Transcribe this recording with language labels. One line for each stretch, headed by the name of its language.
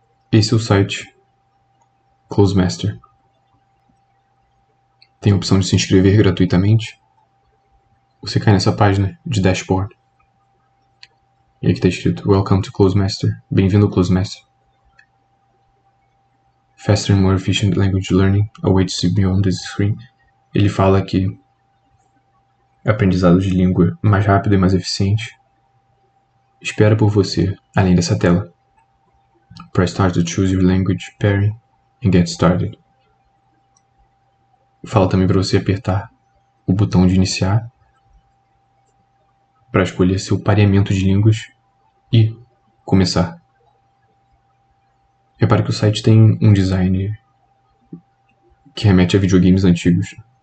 Portuguese: Esse é o site Closemaster. Tem a opção de se inscrever gratuitamente. Você cai nessa página de dashboard. E aqui está escrito
English: Welcome to Closemaster.
Portuguese: Bem-vindo ao Closemaster.
English: Faster and more efficient language learning awaits you beyond this screen.
Portuguese: Ele fala que aprendizado de língua mais rápido e mais eficiente espera por você além dessa tela.
English: Press start to choose your language pairing and get started.
Portuguese: Fala também para você apertar o botão de iniciar para escolher seu pareamento de línguas e começar. Repare que o site tem um design que remete a videogames antigos.